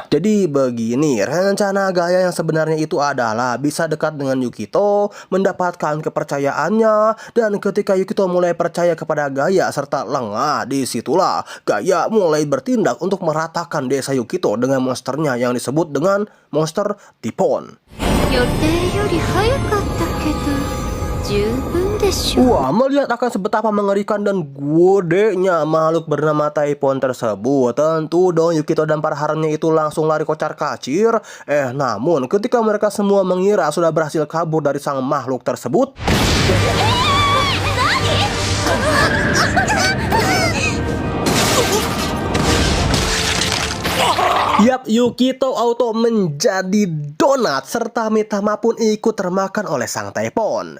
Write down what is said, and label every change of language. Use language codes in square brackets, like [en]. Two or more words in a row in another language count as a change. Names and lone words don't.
[id] Jadi begini, rencana Gaia yang sebenarnya itu adalah bisa dekat dengan Yukito, mendapatkan kepercayaannya, dan ketika Yukito mulai percaya kepada Gaia serta lengah, disitulah Gaia mulai bertindak untuk meratakan desa Yukito dengan monsternya yang disebut dengan monster Tipon. [ja] 予定より早かったけど十分でしょう。 [id] Wah, melihat akan sebetapa mengerikan dan godenya makhluk bernama Taipon tersebut, tentu dong Yukito dan para haramnya itu langsung lari kocar-kacir. Namun ketika mereka semua mengira sudah berhasil kabur dari sang makhluk tersebut, yap, Yukito auto menjadi donat serta Mitama pun ikut termakan oleh sang Taipon.